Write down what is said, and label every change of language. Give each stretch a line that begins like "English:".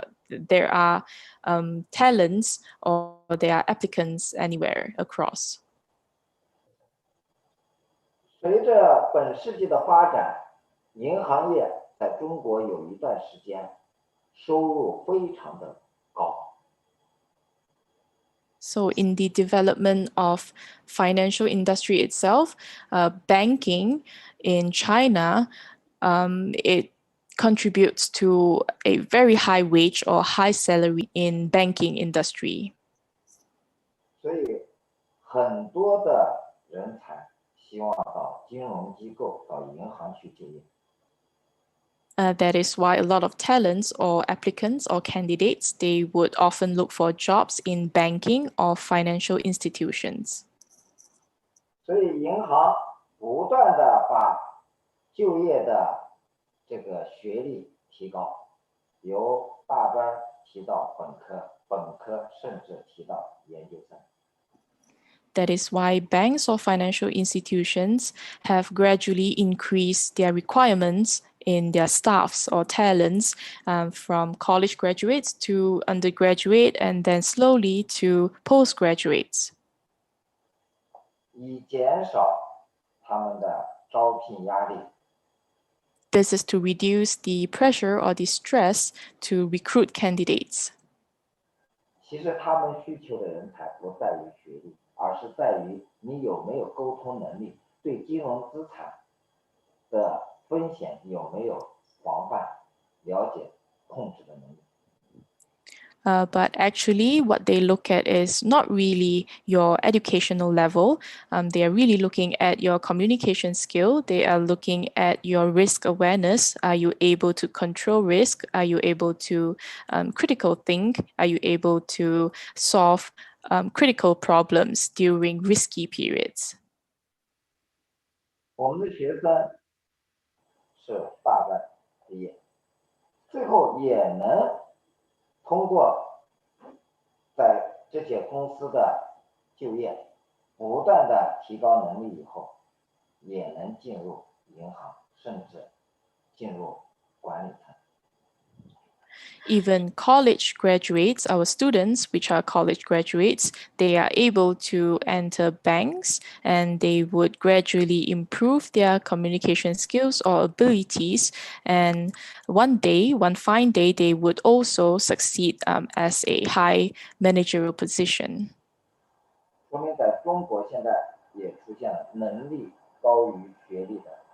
English: There are talents or there are applicants anywhere across.
Chinese: 随着本世纪的发展，银行业在中国有一段时间收入非常的高。
English: So in the development of financial industry itself, banking in China, it contributes to a very high wage or high salary in banking industry.
Chinese: 所以很多的人才希望到金融机构、到银行去就业。
English: That is why a lot of talents or applicants or candidates, they would often look for jobs in banking or financial institutions.
Chinese: 所以银行不断的把就业的这个学历提高，由大专提到本科，本科甚至提到研究生。
English: That is why banks or financial institutions have gradually increased their requirements in their staffs or talents from college graduates to undergraduate and then slowly to postgraduates.
Chinese: 以减少他们的招聘压力。
English: This is to reduce the pressure or the stress to recruit candidates.
Chinese: 其实他们需求的人才不在于学历，而是在于你有没有沟通能力，对金融资产的风险有没有防范、了解、控制的能力。
English: But actually, what they look at is not really your educational level. They are really looking at your communication skill. They are looking at your risk awareness. Are you able to control risk? Are you able to critical think? Are you able to solve critical problems during risky periods?
Chinese: 我们的学生是大专毕业，最后也能通过在这些公司的就业，不断的提高能力以后，也能进入银行，甚至进入管理层。
English: even college graduates, our students, which are college graduates, they are able to enter banks and they would gradually improve their communication skills or abilities. And one day, one fine day, they would also succeed as a high managerial position.
Chinese: 说明在中国现在也出现了能力高于学历的